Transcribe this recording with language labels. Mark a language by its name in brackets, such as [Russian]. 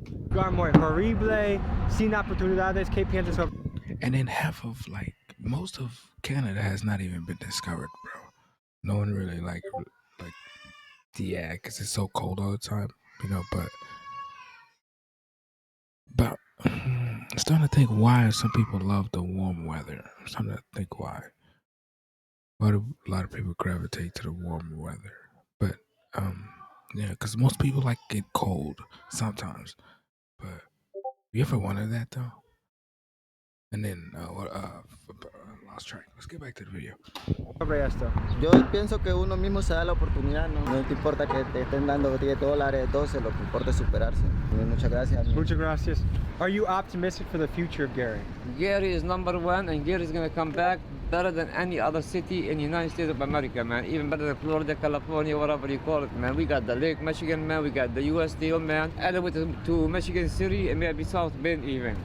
[Spanish] Lugar muy horrible, sin oportunidades, que piensas sobre. [English] And then most of Canada has not even been discovered, bro. No one really like, yeah, because it's so cold all the time, you know, but I'm starting to think why some people love the warm weather. I'm starting to think why. Why do a lot of people gravitate to the warm weather? But, yeah, because most people like it cold sometimes. But you ever wondered that, though? And then, lost track. Let's get back to the video. [Spanish] Yo pienso que uno mismo se da la oportunidad, no te importa que te estén dando $10, 12, lo que importa es superarse. Muchas gracias. Muchas gracias. [English] Are you optimistic for the future of Gary? Gary is #1, and Gary is going to come back better than any other city in the United States of America, man. Even better than Florida, California, whatever you call it, man. We got the Lake Michigan, man. We got the U.S. deal, man. Added with to Michigan City and maybe South Bend even.